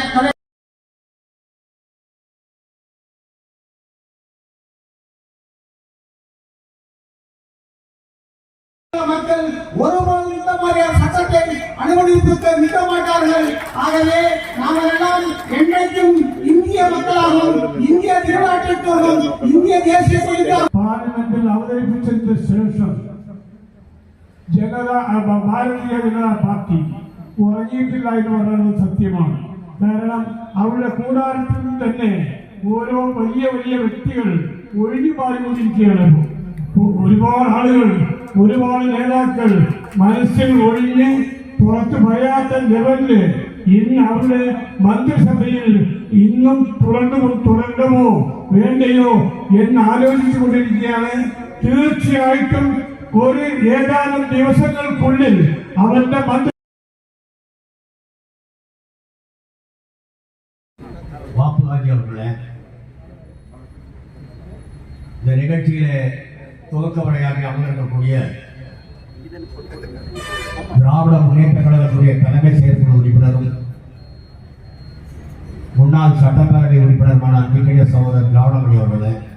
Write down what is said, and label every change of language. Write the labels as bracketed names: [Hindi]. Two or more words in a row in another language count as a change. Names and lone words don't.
[Tamil] மக்கள் ஒருபோதும் இந்த மாதிரியான சட்டத்தை அனுமதிக்க நிற்க மாட்டார்கள். ஆகவே நாங்கள் எல்லாம் என்றைக்கும் இந்திய மக்களாகவும் இந்திய திருநாட்டிற்கும் இந்திய தேசிய [Malayalam] പാർലമെന്റിൽ അവതരിപ്പിച്ചതിന് ശേഷം ഭാരതീയ ജനതാ പാർട്ടി ഉറങ്ങിയിട്ടില്ല എന്ന് പറയുന്നത് സത്യമാണ്. കാരണം അവരുടെ കൂടാരത്തിൽ തന്നെ ഓരോ വലിയ വ്യക്തികൾ ഒഴിഞ്ഞു മാറിക്കൊണ്ടിരിക്കുകയാണ്. ഒരുപാട് ആളുകൾ ഒരുപാട് നേതാക്കൾ മനസ്സിൽ ഒഴിഞ്ഞ് പുറത്ത് പറയാത്ത ലെവലില് ഇന്ന് അവരുടെ മന്ത്രിസഭയിൽ ഇന്നും തുടരണമോ വേണ്ടയോ എന്ന് ആലോചിച്ചു കൊണ്ടിരിക്കുകയാണ്. തീർച്ചയായിട്ടും ഒരു ഏതാനും ദിവസങ്ങൾക്കുള്ളിൽ അവരുടെ മന്ത്രി [Tamil] வாப்புராஜ் அவர்களே, இந்த நிகழ்ச்சியிலே துவக்க உரையாற்றி அமர்ந்திருக்கக்கூடிய திராவிட முன்னேற்ற கழகத்துடைய தலைமை செயற்குழு உறுப்பினரும் முன்னாள் சட்டப்பேரவை உறுப்பினருமான அன்பிற்குரிய சகோதரர் திராவிடமணி அவர்களே,